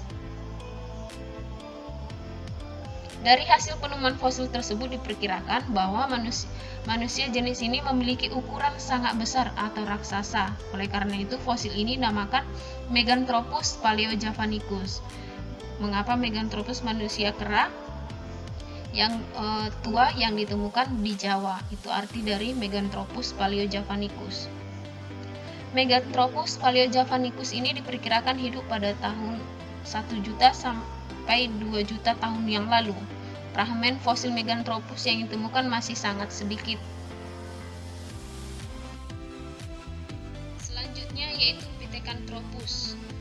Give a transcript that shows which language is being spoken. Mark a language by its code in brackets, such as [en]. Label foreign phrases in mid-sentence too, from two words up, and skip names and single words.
[id] Dari hasil penemuan fosil tersebut diperkirakan bahwa manusia jenis ini memiliki ukuran sangat besar atau raksasa. Oleh karena itu, fosil ini dinamakan Meganthropus paleojavanicus. Mengapa Meganthropus manusia kera yang tua yang ditemukan di Jawa? Itu arti dari Meganthropus paleojavanicus. Meganthropus paleojavanicus ini diperkirakan hidup pada tahun 1 juta sampai 2 juta tahun yang lalu. Fragmen fosil Meganthropus yang ditemukan masih sangat sedikit. Selanjutnya yaitu Pithecanthropus.